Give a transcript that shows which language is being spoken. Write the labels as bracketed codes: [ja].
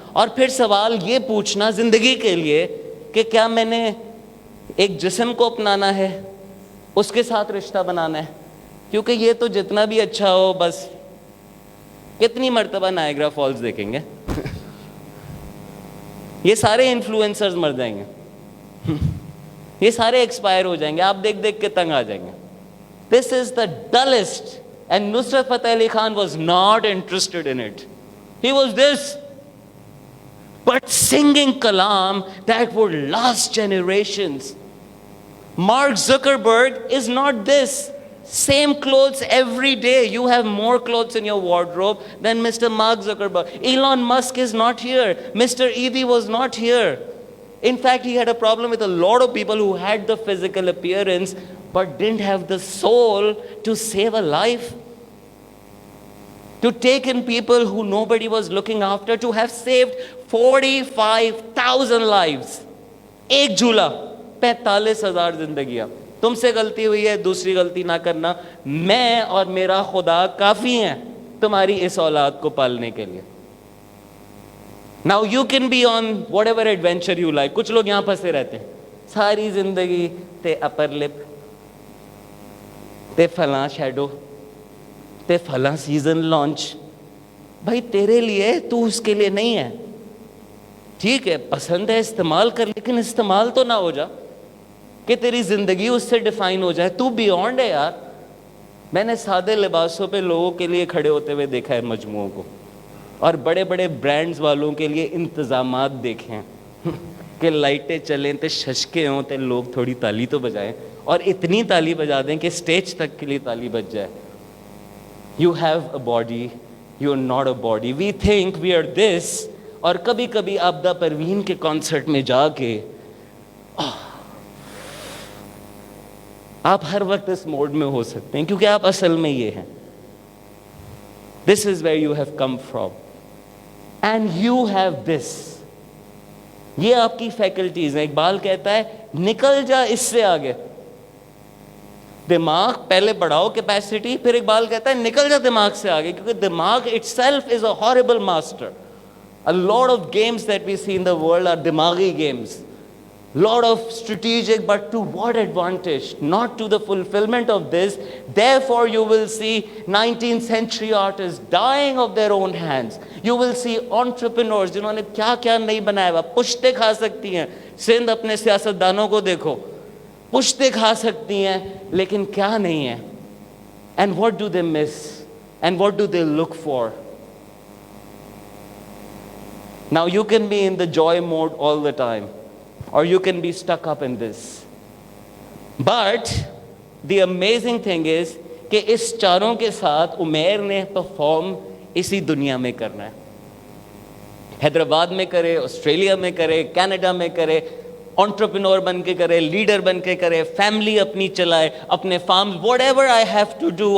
[ur] اور پھر سوال یہ پوچھنا زندگی کے لیے کہ کیا میں نے ایک جسم کو اپنانا ہے, اس کے ساتھ رشتہ بنانا ہے؟ کیونکہ یہ تو جتنا بھی اچھا ہو, بس کتنی مرتبہ نائگرا فالز دیکھیں گے؟ یہ سارے انفلوئنسرز مر جائیں گے, یہ سارے ایکسپائر ہو جائیں گے, آپ دیکھ دیکھ کے تنگ آ جائیں گے. [en] This is the dullest, and Nusrat Fateh Ali Khan was not interested in it. He was this, but singing kalam that would last generations. Mark Zuckerberg is not this. Same clothes every day. You have more clothes in your wardrobe than Mr. Mark Zuckerberg. Elon Musk is not here. Mr. Edhi was not here. In fact, he had a problem with a lot of people who had the physical appearance but didn't have the soul to save a life, to take in people who nobody was looking after, to have saved 45,000 lives. [ur] ایک جھولا 45,000 زندگیاں. تم سے غلطی ہوئی ہے, دوسری غلطی نہ کرنا. میں اور میرا خدا کافی ہیں تمہاری اس اولاد کو پالنے کے لیے. [en] Now you can be on whatever adventure you like. [ur] کچھ لوگ یہاں پھنسے رہتے ہیں ساری زندگی, تے اپر لپ, تے فلاں شیڈو, تے فلاں سیزن لانچ. بھائی تیرے لیے, تو اس کے لیے نہیں ہے. ٹھیک ہے پسند ہے استعمال کر, لیکن استعمال تو نہ ہو جا کہ تیری زندگی اس سے ڈیفائن ہو جائے. تو بیونڈ ہے یار. میں نے سادے لباسوں پہ لوگوں کے لیے کھڑے ہوتے ہوئے دیکھا ہے مجموعوں کو, اور بڑے بڑے برانڈز والوں کے لیے انتظامات دیکھے ہیں کہ لائٹیں چلیں تے ششکے ہوں تے لوگ تھوڑی تالی تو بجائیں, اور اتنی تالی بجا دیں کہ اسٹیج تک کے لیے تالی بج جائے. [en] You have a body, you are not a body. We think we are this. [ur] اور کبھی کبھی آبدہ پروین کے کانسرٹ میں جا کے آپ ہر وقت اس موڈ میں ہو سکتے ہیں, کیونکہ آپ اصل میں یہ ہیں. [en] This is where you have come from. And you have this. [ur] یہ آپ کی فیکلٹیز ہیں. اقبال کہتا ہے نکل جا اس سے آگے. دماغ پہلے بڑھاؤ کیپیسٹی, پھر اقبال کہتا ہے نکل جا دماغ سے آگے, کیونکہ دماغ [en] itself is a horrible master. A lot of games that we see in the world are dimaghi games. Lot of strategic, but to what advantage? Not to the fulfillment of this. Therefore you will see 19th century artists dying of their own hands. You will see entrepreneurs [ur] جنہوں نے کیا کیا نہیں بنایا ہوا. پشتے کھا سکتی ہیں. سندھ اپنے سیاستدانوں کو دیکھو, پشتے کھا سکتی ہیں لیکن کیا نہیں ہے. [en] And what do they miss? And what do they look for? Now you can be in the joy mode all the time, or you can be stuck up in this. But the amazing thing is [ur] کہ اس چاروں کے ساتھ عمیر نے perform اسی دنیا میں کرنا ہے. حیدرآباد میں کرے, آسٹریلیا میں کرے, کینیڈا میں کرے, انٹرپرینور بن کے کرے, لیڈر بن کے کرے, فیملی اپنی چلائے, اپنے form, [en] whatever I have to do.